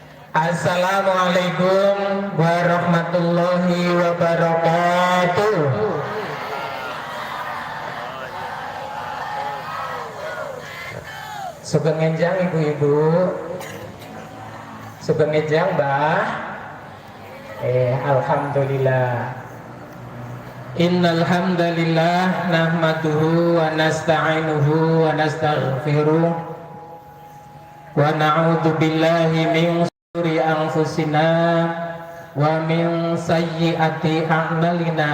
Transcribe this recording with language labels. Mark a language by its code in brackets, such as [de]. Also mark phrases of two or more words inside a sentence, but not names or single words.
[ar] السلام عليكم ورحمة الله وبركاته. [jv] Sugeng enjang ibu-ibu, sugeng enjang mbah. [ar] Alhamdulillah. إن الحمد لله نحمده ونستعينه ونستغفره ونعوذ بالله من شرور أنفسنا ومن سيئات أعمالنا.